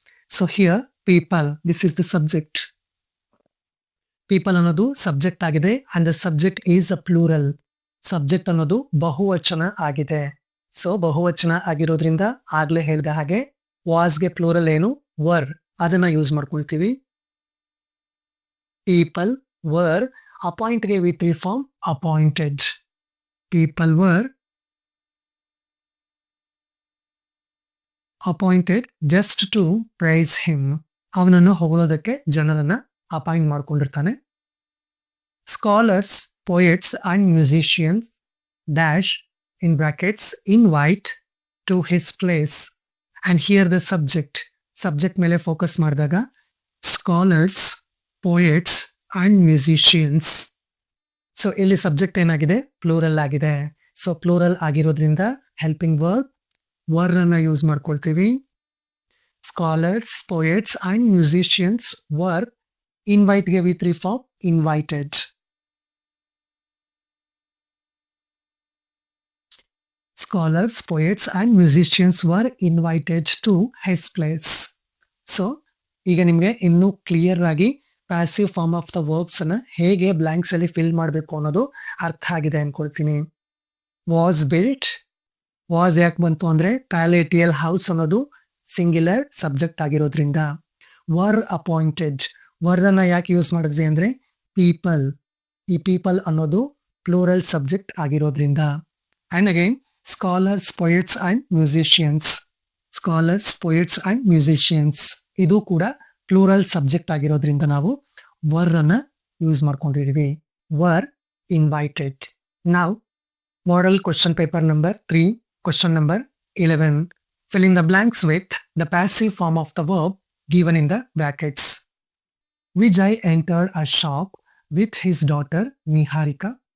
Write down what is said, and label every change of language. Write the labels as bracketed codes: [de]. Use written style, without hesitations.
[en] So here people, this is the subject. People [kn] ಅನ್ನೋದು subject ಆಗಿದೆ [en] and the subject is a plural. [kn] Subject ಅನ್ನೋದು ಬಹುವಚನ ಆಗಿದೆ. So ಬಹುವಚನ ಆಗಿರೋದ್ರಿಂದ ಆಗ್ಲೇ ಹೇಳಿದ ಹಾಗೆ ವಾಸ್ಗೆ ಪ್ಲೂರಲ್ ಏನು? ವರ್. ಅದನ್ನ ಯೂಸ್ ಮಾಡ್ಕೊಳ್ತೀವಿ. People were. [en] ಅಪಾಯಿಂಟ್ಗೆ V3 form appointed. People were appointed just to praise him. [kn] ಅವನನ್ನು ಹೊಗಳೋದಕ್ಕೆ ಜನರನ್ನ appoint ಮಾಡ್ಕೊಂಡಿರ್ತಾನೆ. [en] Scholars, poets and musicians dash in brackets invite to his place. And here the subject [kn] ಮೇಲೆ focus ಮಾಡಿದಾಗ [en] scholars, poets and musicians. [kn] So ಇಲ್ಲಿ subject ಏನಾಗಿದೆ? Plural ಆಗಿದೆ. So plural ಆಗಿರೋದ್ರಿಂದ helping verb ಅನ್ನ use ಮಾಡ್ಕೊಳ್ತೀವಿ. [en] Scholars, poets and musicians were inviteಗೆ V3 form invited. Scholars, poets and musicians were invited to his place. [kn] So ಈಗ ನಿಮಗೆ ಇನ್ನೂ ಕ್ಲಿಯರ್ ಆಗಿ passive form of the verbs ಅನ್ನ ಹೇಗೆ ಬ್ಲಾಂಕ್ಸ್ ಅಲ್ಲಿ ಫಿಲ್ ಮಾಡಬೇಕು ಅನ್ನೋದು ಅರ್ಥ ಆಗಿದೆ ಅನ್ಕೊಳ್ತೀನಿ. [en] Was built. [kn] ವಾಸ್ ಯಾಕೆ ಬಂತು ಅಂದ್ರೆ ಪ್ಯಾಲೇಟಿಯಲ್ ಹೌಸ್ ಅನ್ನೋದು ಸಿಂಗ್ಯುಲರ್ ಸಬ್ಜೆಕ್ಟ್ ಆಗಿರೋದ್ರಿಂದ. Var appointed. ವರ್ ಅನ್ನ ಯಾಕೆ ಯೂಸ್ ಮಾಡಿದ್ವಿ ಅಂದ್ರೆ ಪೀಪಲ್. ಈ ಪೀಪಲ್ ಅನ್ನೋದು ಪ್ಲೂರಲ್ ಸಬ್ಜೆಕ್ಟ್ ಆಗಿರೋದ್ರಿಂದ. [en] And again scholars, poets and musicians. Scholars, poets and musicians. [kn] ಇದು ಕೂಡ ಪ್ಲೂರಲ್ ಸಬ್ಜೆಕ್ಟ್ ಆಗಿರೋದ್ರಿಂದ ನಾವು ವರ್ ಅನ್ನ ಯೂಸ್ ಮಾಡ್ಕೊಂಡಿದೀವಿ. [en] Were invited. [kn] ನಾವು model question paper number 3 question number 11. [en] Fill in the blanks with the passive form of the verb given in the brackets. Vijay entered a shop with his daughter Niharika.